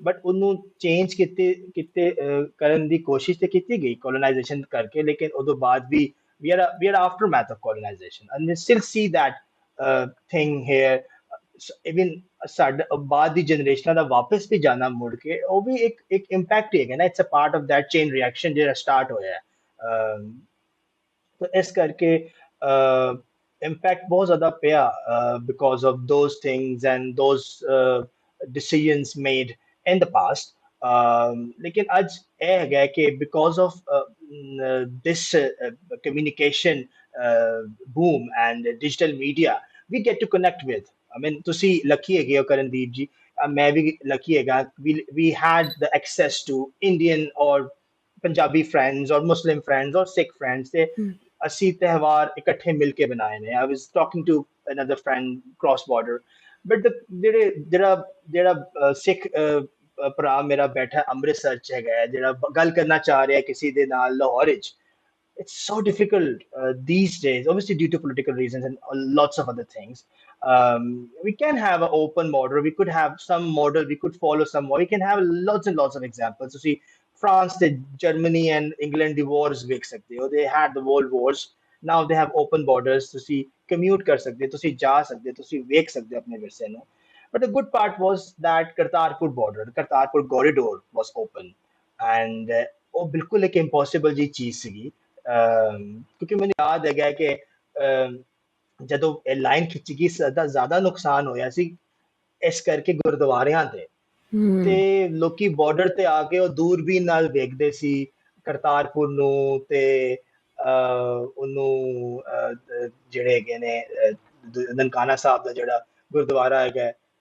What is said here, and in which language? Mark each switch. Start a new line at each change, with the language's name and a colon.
Punjabi: But ਉਹਨੂੰ change ਕਿਤੇ ਕਰਨ ਦੀ ਕੋਸ਼ਿਸ਼ ਤੇ ਕੀਤੀ ਗਈ ਕੋਲੋਨਾਈਜੇਸ਼ਨ ਕਰਕੇ, ਲੇਕਿਨ ਉਦੋਂ ਬਾਅਦ ਵੀ
English: we are aftermath of colonization, and we still see that thing here।
Punjabi: Even ਸਾਡਾ ਬਾਅਦ ਦੀ ਜਨਰੇਸ਼ਨਾਂ ਦਾ ਵਾਪਸ ਵੀ ਜਾਣਾ ਮੁੜ ਕੇ, ਉਹ ਵੀ ਇੱਕ ਇੰਪੈਕਟ ਹੀ ਹੈਗਾ ਨਾ।
English: it's a part of that chain reaction
Punjabi: ਜਿਹੜਾ ਸਟਾਰਟ ਹੋਇਆ ਹੈ।
Hindi: तो इस करके impact बहुत ज़्यादा पिया
English: because of those things and those decisions made in the past।
Hindi: लेकिन आज ये है कि
English: because of this communication boom and digital media, we get to connect with।
Punjabi: I mean, ਤੁਸੀਂ lucky ਹੈਗੇ ਹੋ ਕਰਨਦੀਪ ਜੀ, मैं भी lucky ਹੈਗਾ।
English: We had the access to Indian or
Punjabi: Punjabi friends ਔਰ ਮੁਸਲਿਮ ਫਰੈਂਡਸ ਔਰ ਸਿੱਖ ਫਰੈਂਡਸ, ਤੇ ਅਸੀਂ ਤਿਉਹਾਰ ਇਕੱਠੇ ਮਿਲ ਕੇ ਬਣਾਏ ਨੇ।
English: I was talking to another friend cross border,
Punjabi: but ਜਿਹੜਾ ਸਿੱਖ ਭਰਾ ਮੇਰਾ ਬੈਠਾ ਅੰਮ੍ਰਿਤਸਰ ਚ ਹੈਗਾ, ਜਿਹੜਾ ਗੱਲ ਕਰਨਾ ਚਾਹ ਰਿਹਾ ਕਿਸੇ ਦੇ ਨਾਲ ਲਾਹੌਰ ਵਿੱਚ,
English: it's so difficult these days, obviously due to political reasons and lots of other things। We can have an open border, we could have some model, we could follow some more, we can have lots and lots of examples। You see, France, Germany and England, the wars
Punjabi: ਵੇਖ ਸਕਦੇ ਹੋ,
English: they had the world wars, now they have open borders।
Punjabi: ਤੁਸੀਂ commute ਕਰ ਸਕਦੇ ਹੋ, ਤੁਸੀਂ ਜਾ ਸਕਦੇ ਹੋ, ਤੁਸੀਂ ਵੇਖ ਸਕਦੇ ਹੋ ਆਪਣੇ ਵਿਰਸੇ ਨੂੰ।
English: But the good part was that Kartarpur border, Kartarpur corridor was open, and
Punjabi: ਉਹ ਬਿਲਕੁਲ ਇੱਕ impossible ਜੀ ਚੀਜ਼ ਸੀਗੀ। ਕਿਉਂਕਿ ਮੈਨੂੰ ਯਾਦ ਹੈਗਾ ਕਿ ਜਦੋਂ ਇਹ ਲਾਈਨ ਖਿੱਚੀ ਗਈ, ਜ਼ਿਆਦਾ ਨੁਕਸਾਨ ਹੋਇਆ ਸੀ ਇਸ ਕਰਕੇ ਗੁਰਦੁਆਰਿਆਂ ਤੇ ਲੋਕੀ ਬਾਰਡਰ ਤੇ ਆ ਕੇ ਉਹ ਦੂਰਬੀਨ ਨਾਲ ਵੇਖਦੇ ਸੀ ਕਰਤਾਰਪੁਰ ਨੂੰ, ਤੇ ਉਹਨੂੰ ਜਿਹੜੇ ਹੈਗੇ ਨੇ ਨਨਕਾਣਾ ਸਾਹਿਬ ਦਾ ਜਿਹੜਾ ਗੁਰਦੁਆਰਾ ਹੈਗਾ।